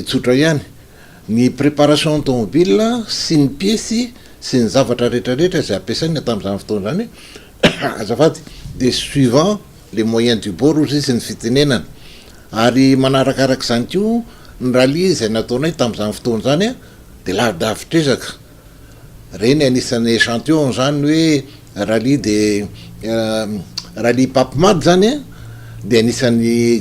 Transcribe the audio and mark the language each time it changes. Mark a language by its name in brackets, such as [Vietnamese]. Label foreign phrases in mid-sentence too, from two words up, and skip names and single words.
[Malagasy] tsotra ihany ny [French] préparation automobile [Malagasy] sy ny piesy sy ny zavatra rehetrarehetra zay ampiasaina tamin'izany fotoana zany azafady de [French] suivant les moyens du bord [Malagasy] ozy sy ny fitenenana ary manarakarak' zany ko ny rallye zay nataonay tamin'izany fotoana zany de lavidavitra reny anisan'ny échantillon zany hoe rallye de rallye papimady zany de anisan'ny